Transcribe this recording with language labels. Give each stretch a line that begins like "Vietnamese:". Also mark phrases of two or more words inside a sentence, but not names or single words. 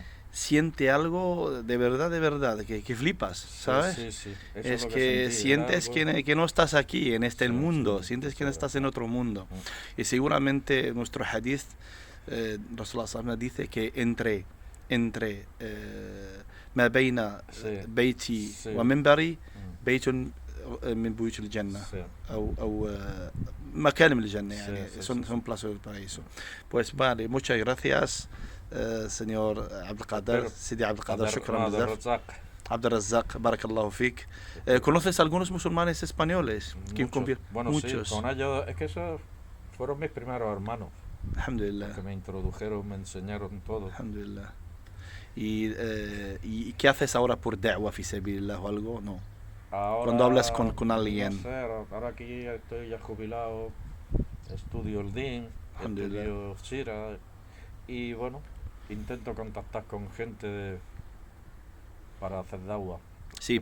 Spanish: siente algo de verdad, que flipas, Sí, ¿sabes? sí, sí. Eso es Es lo que que sentí. Era sientes algo... que no estás aquí, en este Sí, sí, mundo, sientes que no eso es estás en verdad. otro mundo. Mm. Y seguramente nuestro hadith, Rasulullah SAW dice que entre
Arabic: ما بين
Spanish: Sí,
Arabic: بيتي
Spanish: sí.
Arabic: ومنبري Mm. بيت من بيوت الجنة
Spanish: Sí,
Arabic: أو مكان من الجنة
Spanish: sí,
Arabic: يعني
Spanish: sí, sí, sí. son plazos del paraíso. Pues vale, muchas gracias señor Abdelkader, Espero. Sidi Abdelkader, شكرا No, de
Arabic: بزاف.
Spanish: Razak.
Arabic: Abdelrazak, بارك الله فيك.
Spanish: Espero. ¿Conoces algunos musulmanes españoles? Muchos. Bueno, sí, Muchos. con ellos. Es que esos fueron mis primeros hermanos. Los Alhamdulillah. que me introdujeron, me enseñaron todo. Alhamdulillah. ¿Y qué haces ahora por
Arabic: دعوة في سبيل الله
Spanish: o algo? No. Cuando hablas Ahora, con no alguien. sé, ahora aquí estoy ya jubilado. Estudio el DIN, Alhamdulillah. estudio Shira. Y bueno, intento contactar con gente para hacer dagua. Sí,